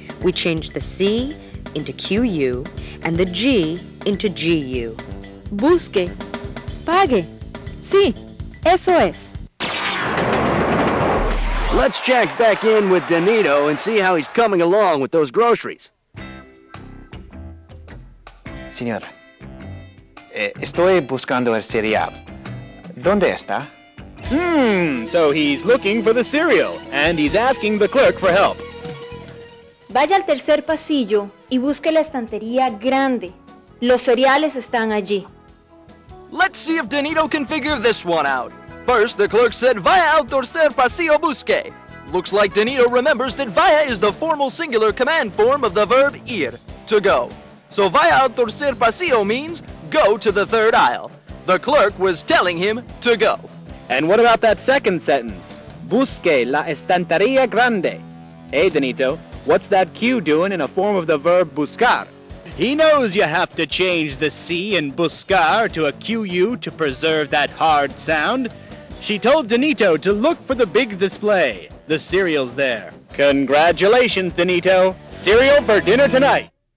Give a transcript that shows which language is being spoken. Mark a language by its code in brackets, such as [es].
[en] We change the C into QU and the G into GU. [es] Busque. Pague. Sí, eso es. [en] Let's check back in with Danito and see how he's coming along with those groceries. [es] Señor, estoy buscando el cereal. ¿Dónde está? [en] So he's looking for the cereal, and he's asking the clerk for help. [es] Vaya al tercer pasillo y busque la estantería grande. Los cereales están allí. [en] Let's see if Danito can figure this one out. First, the clerk said, [es] vaya al tercer pasillo busque. [en] Looks like Danito remembers that vaya is the formal singular command form of the verb ir, to go. So [es] vaya al tercer pasillo [en] means go to the third aisle. The clerk was telling him to go. And what about that second sentence? [es] Busque la estantería grande. [en] Hey, Danito, what's that Q doing in a form of the verb buscar? He knows you have to change the C in buscar to a QU to preserve that hard sound. She told Danito to look for the big display. The cereal's there. Congratulations, Danito. Cereal for dinner tonight.